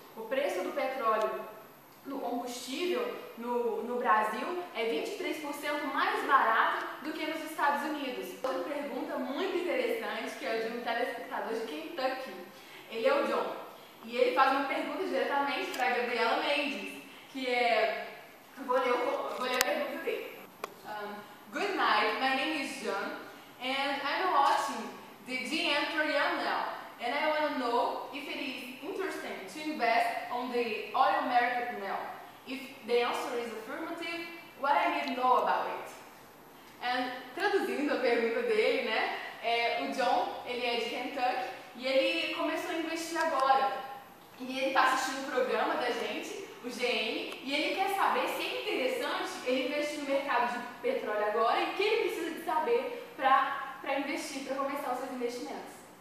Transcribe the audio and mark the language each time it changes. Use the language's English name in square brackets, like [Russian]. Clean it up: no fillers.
[Portuguese] O preço do petróleo no combustível no Brasil é 23% mais barato do que nos Estados Unidos. Outra pergunta muito interessante, que é de um telespectador de Kentucky. Ele é o John. E ele faz uma pergunta diretamente para a Gabriela Mendes, que é... Vou ler a pergunta dele. [English] Good night, my name is John, and I'm watching the GM Trojan now, and I want to know if it is interesting to invest on the oil market now. If the answer is affirmative, what I need to know about it? [Portuguese] And, traduzindo a pergunta dele, né? O John, ele é de Kentucky e ele começou a investir agora. E ele está assistindo o programa da gente, o GM, e ele quer saber se é interessante ele investir no mercado de petróleo agora e o que ele precisa de saber para investir, para começar os seus investimentos.